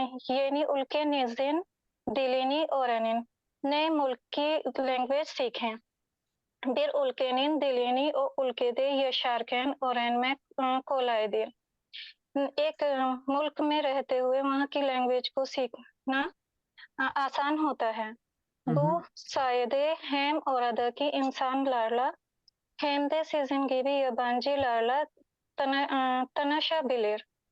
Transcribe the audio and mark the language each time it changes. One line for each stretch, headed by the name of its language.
Turkish: yeni ülkenizin dilini öğrenin।
Hindi: नए मुल्क की लैंग्वेज सीखें।
Turkish: Bir ülkenin dilini o ülkede yaşarken öğrenmek kolaydır।
Hindi: एक मुल्क में रहते हुए वहाँ की लैंग्वेज को सीखना आसान होता है।
Turkish: Bu sayede hem oradaki insanlarla hem de sizin gibi yabancılarla tanışabilir।